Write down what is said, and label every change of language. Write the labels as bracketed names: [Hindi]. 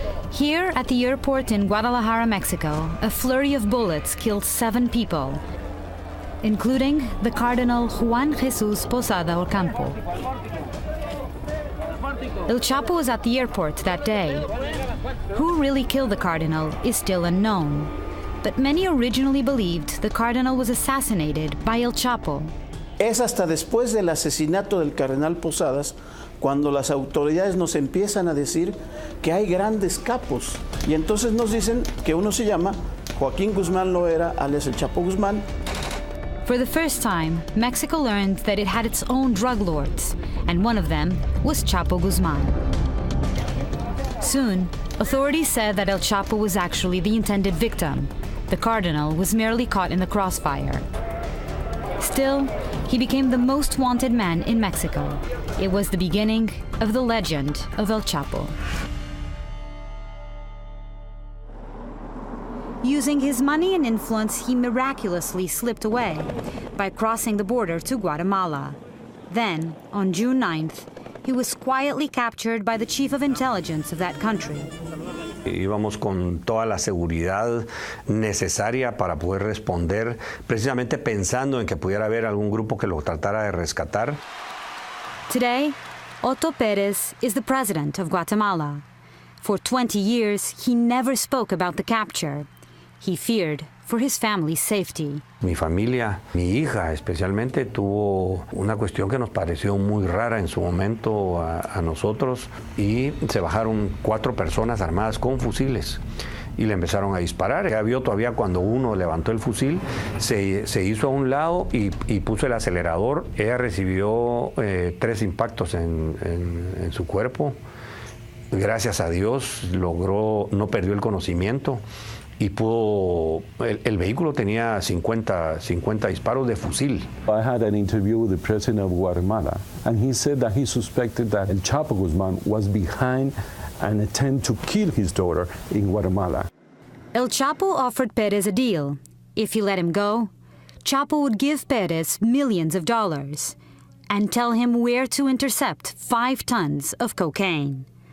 [English] Here at the airport in Guadalajara, Mexico, a flurry of bullets killed 7 people, including the Cardinal Juan Jesus Posada Ocampo. El Chapo was at the airport that day. Who really killed the Cardinal is still unknown, but many originally believed the Cardinal was assassinated by El Chapo. [Spanish] Es hasta después del asesinato del Cardenal Posadas cuando las autoridades nos empiezan a decir que hay grandes capos. Y entonces nos dicen que uno se llama Joaquín Guzmán Loera, alias El Chapo Guzmán. [English] For the first time, Mexico learned that it had its own drug lords, and one of them was Chapo Guzman. Soon, authorities said that El Chapo was actually the intended victim. The Cardinal was merely caught in the crossfire. Still, he became the most wanted man in Mexico. It was the beginning of the legend of El Chapo. Using his money and influence, he miraculously slipped away by crossing the border to Guatemala. Then, on June 9th, he was quietly captured by the chief of intelligence of that country. [Spanish] Íbamos con toda la seguridad necesaria para poder responder, precisamente pensando en que pudiera haber algún grupo que lo tratara de rescatar. [English] Today, Otto Pérez is the president of Guatemala. For 20 years, he never spoke about the capture. He feared for his family's safety. [Spanish] Mi familia, mi hija especialmente, tuvo una cuestión que nos pareció muy rara en su momento a nosotros, y se bajaron 4 personas armadas con fusiles y le empezaron a disparar. Ella vio todavía cuando uno levantó el fusil, se hizo a un lado y puso el acelerador. Ella recibió 3 impactos en su cuerpo. Gracias a Dios no perdió el conocimiento. Y el vehículo tenía 50 disparos de fusil. [English] I had an interview with the president of Guatemala, and he said that he suspected that El Chapo Guzman was behind an attempt to kill his daughter in Guatemala. El Chapo offered Pérez a deal. If he let him go, Chapo would give Pérez millions of dollars and tell him where to intercept 5 tons of cocaine.